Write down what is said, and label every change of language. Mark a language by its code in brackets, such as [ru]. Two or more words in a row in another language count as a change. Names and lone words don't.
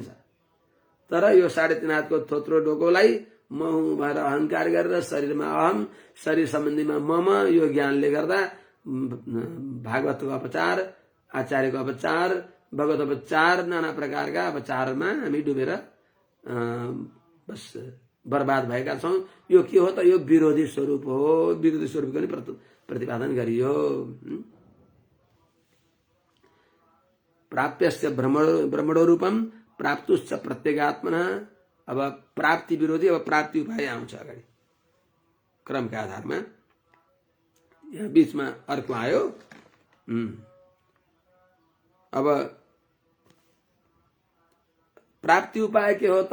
[ne] तर यो 3.5 हातको थोत्रो डोकोलाई म हुँ भएर अहंकार गरेर शरीरमा अहम, शरीर सम्बन्धीमा मम, यो ज्ञानले गर्दा भागवतको अपचार, आचार्यको अपचार, भगवत अपचार, नाना प्रकारका अपचारमा हामी डुबेर बस बर्बाद भएका छौं। यो के हो त? यो विरोधी स्वरूप हो, विरोधी स्वरूपको नि प्रतिपादन गरियो। [sa] प्राप्यस्य ब्रह्मणो रूपम प्राप्तुश्च प्रत्यगात्मना। [ne] अब प्राप्ति विरोधी, अब प्राप्ति उपाय आउँछ अगाडि क्रमका आधारमा। यहाँ बीचमा अर्को आयो। अब प्राप्ति उपाय के हो त?